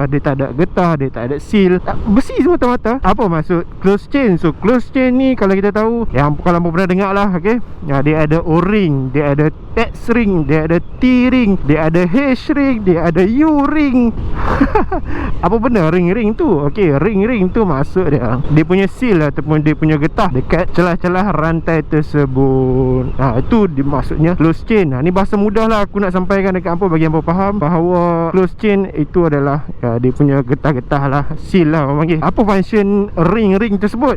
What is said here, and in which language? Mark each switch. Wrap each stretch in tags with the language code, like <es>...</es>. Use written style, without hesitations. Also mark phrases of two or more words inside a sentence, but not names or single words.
<ms>Dia tak ada getah, dia tak ada seal, besi semata-mata. Apa maksud</ms> <en>close chain?</en> <ms>So,</ms> <en>close chain</en> <ms>ni kalau kita tahu, kalau pernah dengar lah, okay? Dia ada O-ring, dia ada X ring, dia ada T ring, dia ada H ring, dia ada U ring. Apa benda ring-ring tu? Okay, ring-ring tu maksud dia punya seal ataupun dia punya getah dekat celah-celah rantai tersebut. Itu maksudnya</ms> <en>close chain.</en> <ms>Ni bahasa mudah lah aku nak sampaikan dekat hampa, bagi hampa faham bahawa</ms> <en>close chain</en> <ms>itu adalah dia punya getah-getah lah, seal lah orang panggil. Apa function ring-ring tersebut?</ms>